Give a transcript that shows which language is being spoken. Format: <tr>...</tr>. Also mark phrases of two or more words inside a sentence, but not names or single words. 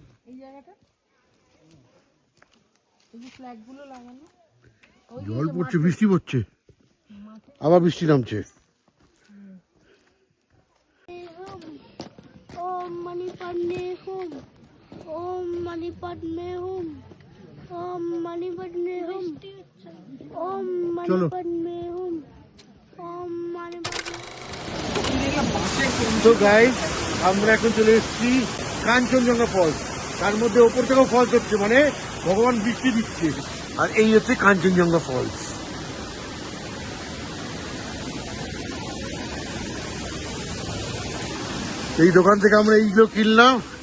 <bn>এই জায়গাটা এই যে ফ্ল্যাগগুলো লাগানো ওই জল পড়ছে, বৃষ্টি পড়ছে, আবার বৃষ্টি নামছে।</bn> <sa>ओम मणि पद्मे हुम ओम मणि पद्मे हुम ओम मणि पद्मे हुम ओम मणि</sa> <hi>चलो।</hi> <sa>पद्मे हुम ओम मणि पद्मे</sa> <bn>তো গাইস আমরা এখন চলে এসেছি কাঞ্চনজঙ্ঘা ফলস। তার মধ্যে ওপর থেকেও ফলস হচ্ছে, মানে ভগবান বৃষ্টি দিচ্ছে। আর এই হচ্ছে কাঞ্চনজঙ্ঘা ফলস। এই দোকান থেকে আমরা এইগুলো কিনলাম।</bn>